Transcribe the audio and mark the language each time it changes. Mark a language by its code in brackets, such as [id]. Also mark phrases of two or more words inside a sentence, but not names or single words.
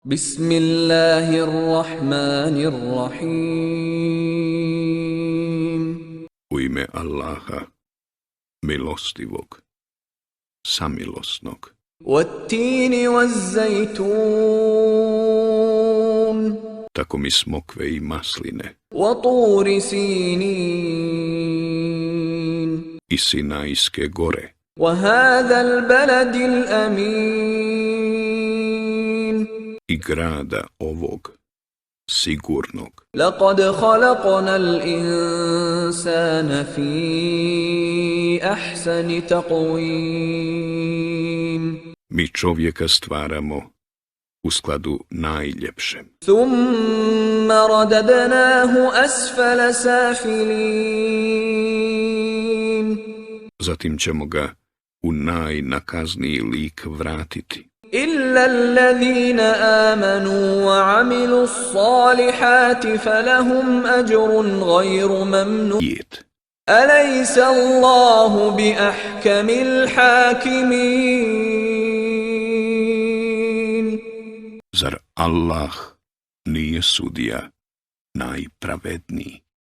[ar] بسم الله الرحمن الرحيم. [bs] U ime Allaha, milostivog, samilosnog. [ar] والتين والزيتون [bs] Tako mi smokve i masline [ar] وطور سينين [bs] i Sinajske gore [ar] وهذا البلد الأمين [bs] i grada ovog sigurnog. [ar] لقد خلقنا الإنسان في أحسن تقويم [bs] Mi čovjeka stvaramo u skladu najljepšem. [ar] ثم رددناه أسفل سافلين [bs] Zatim ćemo ga u najnakazniji lik vratiti. [ar] إلا الذين آمنوا وعملوا الصالحات فلهم أجر غير ممنون Jet. أليس الله بأحكم الحاكمين [bs] Zar Allah nije sudija najpravedniji?